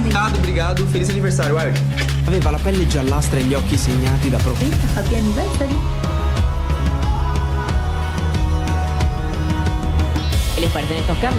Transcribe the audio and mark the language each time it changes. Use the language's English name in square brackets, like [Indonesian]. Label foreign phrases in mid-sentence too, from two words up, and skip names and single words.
[Portuguese] obrigado. Feliz aniversário, Wild. [Italian] Aveva la pelle giallastra e gli occhi segnati da [English] Happy anniversary. [Spanish] ¿Qué les parecen estos cambios?